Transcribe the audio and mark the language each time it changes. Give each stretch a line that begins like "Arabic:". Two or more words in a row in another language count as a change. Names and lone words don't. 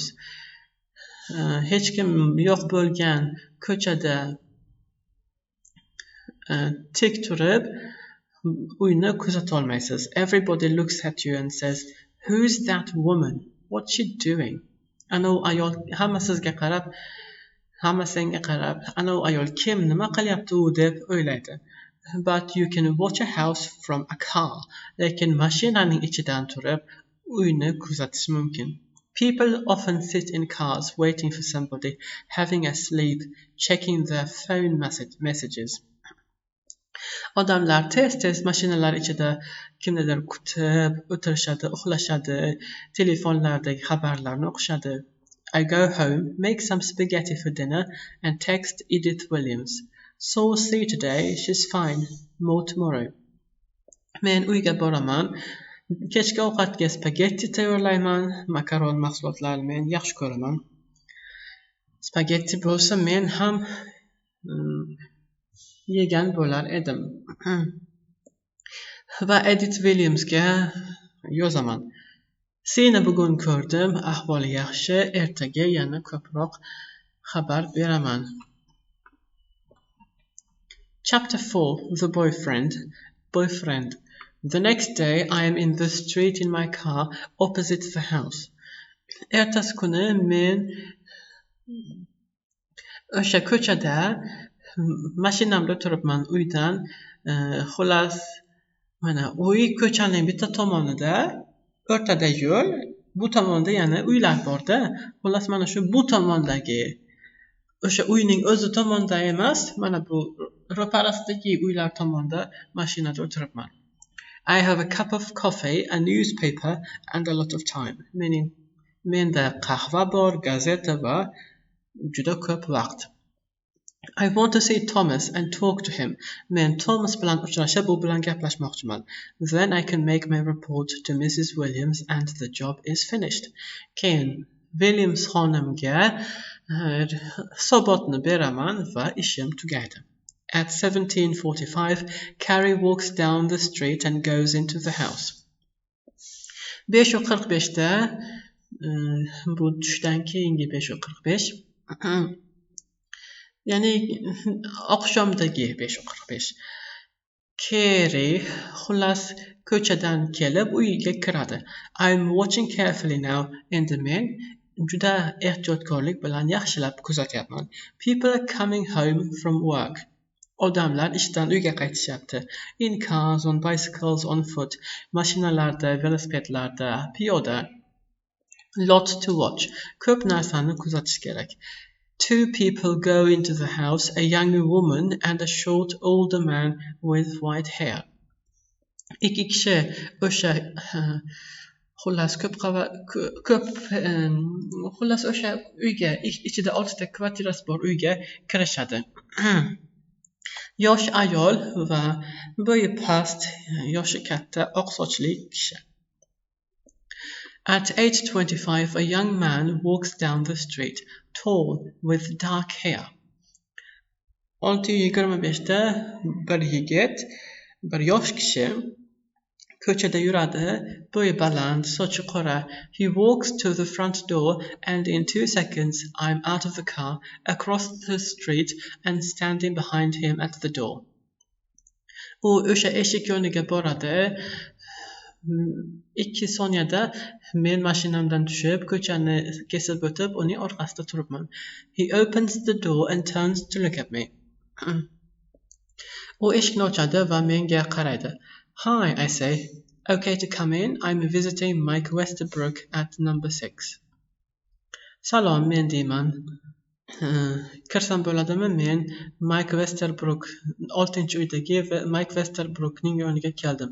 Uzbek: Hech kim yo'q bo'lgan ko'chada tik turib uyni kuzatolmaysiz.
English: Everybody looks at you and says, "Who's that woman? What's she doing?"
Uzbek: Anav ayol hamma senga qarab, anav ayol kim, nima qilyapti u deb o'ylaydi.
English: But you can watch a house from a car.
Uzbek: Lekin mashinaning ichidan turib uyni kuzatish mumkin.
English: People often sit in cars waiting for somebody, having a sleep, checking their phone messages.
Uzbek: Odamlar tez mashinalar ichida kimnidir kutib o'tirishadi, uxlashadi, telefonlardagi xabarlarni o'qishadi.
English: I go home, make some spaghetti for dinner, and text Edith Williams. Saw C today, she's fine. More tomorrow.
Uzbek: Men uyga boraman. Kechki ovqatga spagetti tayyorlayman. Makaron mahsulotlarini men yaxshi ko'raman. Spagetti bo'lsa men ham yegan bo'lar edim. Va Edith Williamsga yozaman. Seni bugun ko'rdim, ahvoli yaxshi, ertaga yana ko'proq xabar beraman.
English: Chapter 4. The Boyfriend. The next day I am in the street in my car opposite the house.
Uzbek: Ertasi kuni men o'sha ko'chada mashinamda turibman uydan. Xullas, mana uy ko'chaning bitta tomonida, o'rtada yo'l, bu tomonda yana uylar bor-da. Xullas, mana shu bu tomondagi o'sha uyning o'zi tomonda emas, mana bu ro'parasidagi uylar tomonda mashinada o'tiribman.
English: I have a cup of coffee, a newspaper, and a lot of time. Meaning,
Uzbek: menda qahva bor, gazeta va juda ko'p vaqt.
English: I want to see Thomas and talk to him.
Uzbek: Men Thomas bilan uchrashib, u bilan gaplashmoqchiman.
English: Then I can make my report to Mrs. Williams and the job is finished.
Uzbek: Keyin Williams xonimga hisobotni beraman va ishim tugaydi.
English: At 17:45, Carrie walks down the street and goes into the house.
Uzbek: 5:45 da bu tushdan keyingi 5:45 ya'ni oqshomdagi 5:45. Carrie xullas ko'chadan kelib uyiga kiradi.
English: I'm watching carefully now,
Uzbek: endi men juda ehtiyotkorlik bilan yaxshilab kuzatyapman.
English: People are coming home from work.
Uzbek: Odamlar ishdan uyga qaytishyapti.
English: In cars, on bicycles, on foot.
Uzbek: Mashinalarda, velosipedlarda, piyoda.
English: Lots to watch.
Uzbek: Ko'p narsani kuzatish kerak.
English: Two people go into the house, a young woman and a short older man with white hair.
Uzbek: Ikki kishi o'sha xullas xullas o'sha uyga ichida 6 ta kvartirasi bor uyga kirishadi. Yosh ayol va bo'yi past, yoshi katta oq sochli kishi.
English: At 8:25 a young man walks down the street, tall with dark hair.
Uzbek: 6:25da bir yigit, bir yosh kishi ko'chada yuradi, bo'yi baland, sochi qora.
English: He walks to the front door and in 2 seconds I'm out of the car, across the street and standing behind him at the door.
Uzbek: U o'sha eshik yoniga boradi. 2 soniyada men mashinamdan tushib, ko'chani kesib o'tib, uning orqasida turibman.
English: He opens the door and turns to look at me.
Uzbek: U eshikni ochadi va menga qaraydi.
English: Hi, I say. Okay to come in? I'm visiting Mike Westerbrook at number 6.
Uzbek: Salom, men deyman. Kirsam bo'ladimi? Men Mike Westerbrook 6-uydagi Mike Westerbrookning yoniga keldim.